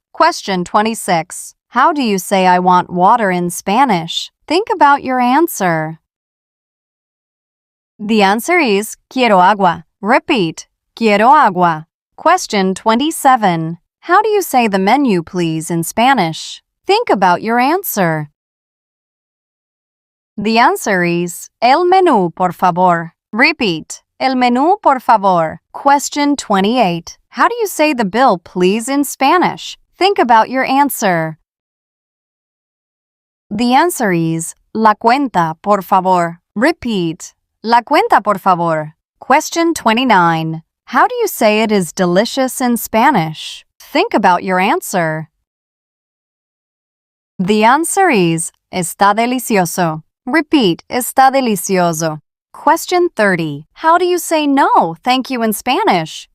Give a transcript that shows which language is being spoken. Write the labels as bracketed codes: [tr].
[en] Question 26. How do you say I want water in Spanish? Think about your answer. The answer is, [es] quiero agua. [en] Repeat, [es] quiero agua. [en] Question 27. How do you say the menu, please, in Spanish? Think about your answer. The answer is, [es] el menú, por favor. [en] Repeat, [es] el menú, por favor. [en] Question 28. How do you say the bill, please, in Spanish? Think about your answer. The answer is, [es] la cuenta, por favor. [en] Repeat, [es] la cuenta, por favor. [en] Question 29. How do you say it is delicious in Spanish? Think about your answer. The answer is, [es] está delicioso. [en] Repeat, está delicioso. Question 30. How do you say no, thank you in Spanish?